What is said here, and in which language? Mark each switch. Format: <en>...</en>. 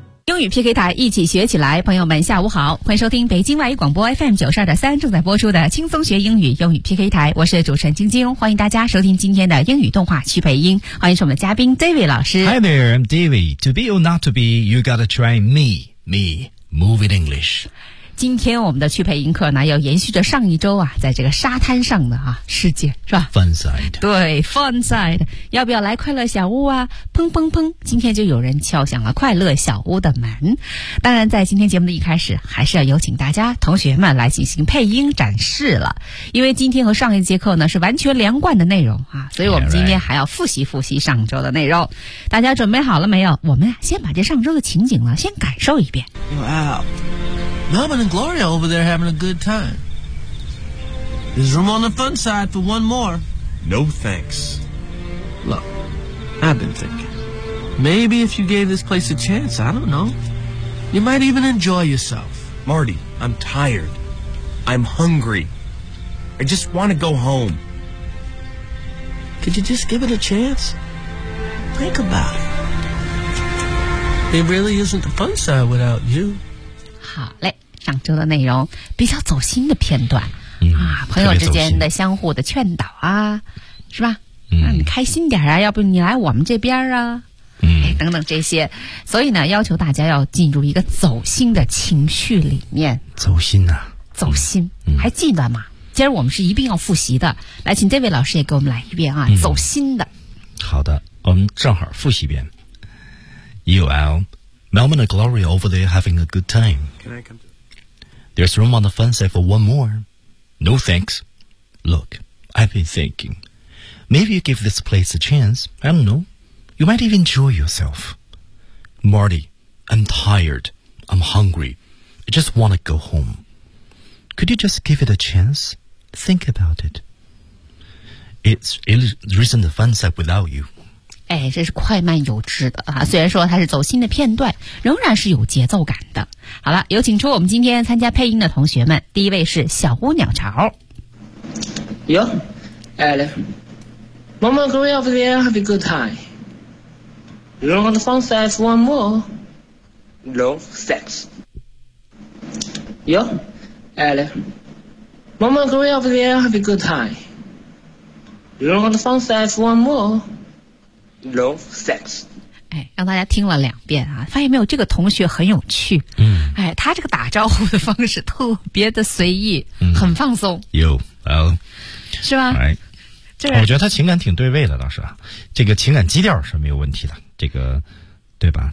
<zh>英语 PK 台一起学起来，朋友们下午好，欢迎收听北京外语广播 FM92.3 正在播出的轻松学英语英语 PK 台，我是主持人晶晶，欢迎大家收听今天的英语动画去北京，欢迎是我们的嘉宾 David 老师。</zh> <en>Hi there, I'm David. To be or not to be, you gotta try me, moving English.</en> <zh>今天我们的去配音课呢，要延续着上一周啊，在这个沙滩上的啊世界是吧</zh> <en>？Fun side，</en> <zh>对 ，Fun side， 要不要来快乐小屋啊？砰砰砰！今天就有人敲响了快乐小屋的门。当然，在今天节目的一开始，还是要有请大家同学们来进行配音展示了，因为今天和上一节课呢是完全连贯的内容啊，所以我们今天还要复习复习上周的内容。</zh> <en>Yeah, right.</en> <zh>大家准备好了没有？我们先把这上周的情景呢先感受一遍。</zh> <en>Wow. Melvin and Gloria over there having a good time. There's room on the fun side for one more. No thanks. Look, I've been thinking. Maybe if you gave this place a chance, I don't know, you might even enjoy yourself. Marty, I'm tired. I'm hungry. I just want to go home. Could you just give it a chance? Think about it. It really isn't the fun side without you.</en> <zh>好嘞，上周的内容比较走心的片段、朋友之间的相互的劝导啊，是吧？让你开心点啊，要不你来我们这边啊，等等这些，所以呢，要求大家要进入一个走心的情绪里面。走心呐、走心、还记得吗？今儿我们是一定要复习的，来，请这位老师也给我们来一遍啊，走心的。好的，我们正好复习一遍。 UL。</zh> <en>Melvin and Gloria over there having a good time. Can I come to- There's room on the fun side for one more. No thanks. Look, I've been thinking. Maybe you give this place a chance. I don't know. You might even enjoy yourself. Marty, I'm tired. I'm hungry. I just want to go home. Could you just give it a chance? Think about it. There isn't a fun side without you.</en> <zh>哎，这是快慢有致的啊！虽然说它是走心的片段，仍然是有节奏感的。好了，有请出我们今天参加配音的同学们。第一位是小屋鸟巢。</zh> <en>哟，哎嘞 ，Mama and Gloria over there have a good time. You want the fun side for one more? No thanks. 哟，哎嘞 ，Mama and Gloria over there have a good time. You want the fun side for one more? No thanks.</en> <zh>哎，让大家听了两遍啊，发现没有，这个同学很有趣。哎，他这个打招呼的方式特别的随意，很放松。有啊，是吧？哎，我觉得他情感挺对位的，倒是啊，这个情感基调是没有问题的，这个对吧？</zh>